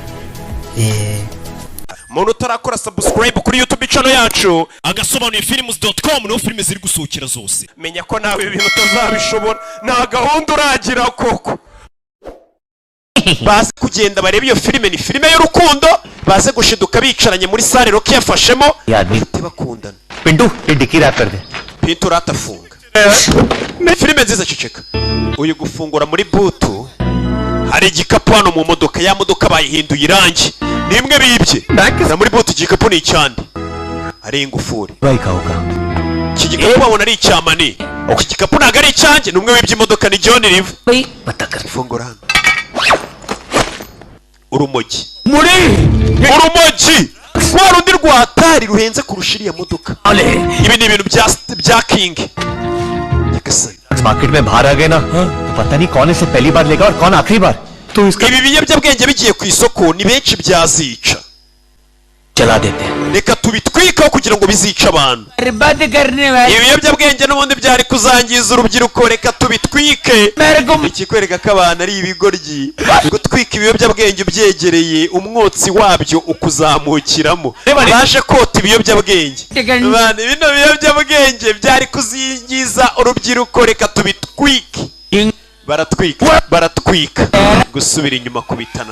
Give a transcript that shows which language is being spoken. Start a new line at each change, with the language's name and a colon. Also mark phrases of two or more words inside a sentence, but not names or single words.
Kinyarwanda: umuntu utarakora subscribe kuri YouTube channel yacu agasobanuye films.com no filime ziri gusohokera zose menya ko nawe ibintu utazabishobora nta gahunda uragira koko baze kugenda bareba iyo filime ni filime y'urukundo baze gushiduka bicaranye muri sale Rocky yafashemo bakundana
Hindi: पिंटू ये डिक्की रैप कर दे
Kinyarwanda: Pintu ratafunga filime nziza ceceka uyu gufungura muri butu hari igikapu hano mu modoka ya modoka bayihinduye irangi nimwe bibye na muri butu igikapu ni icyandi hari ingufuri iki gikapu babona ari icyamani iki gikapu ntabwo ari icyanjye numwe wibye imodoka ni John River fungura hano urumogi rwa rundi rwatari ruhenze kurusha iriya modoka ibi ni ibintu bya King
Hindi: मार्केट में बाहर आ गए ना तो पता नहीं कौन इसे पहली बार लेगा और कौन आखिरी बार तो इसका
Kinyarwanda: ibi biyobyabwenge bigiye ku isoko ni benshi byazica
Hindi: चला देते हैं
Kinyarwanda: reka tubitwikaho kugira ngo bizica abantu ibiyobyabwenge n'ubundi byari kuzangiza urubyiruko reka tubitwike ikikwereka ko abantu ari ibigoryi gutwika ibiyobyabwenge byegereye umwotsi wabyo ukuzamukiramo baje kota ibiyobyabwenge bino biyobyabwenge byari kuzingiza urubyiruko reka tubitwike baratwika gusubira inyuma kubitana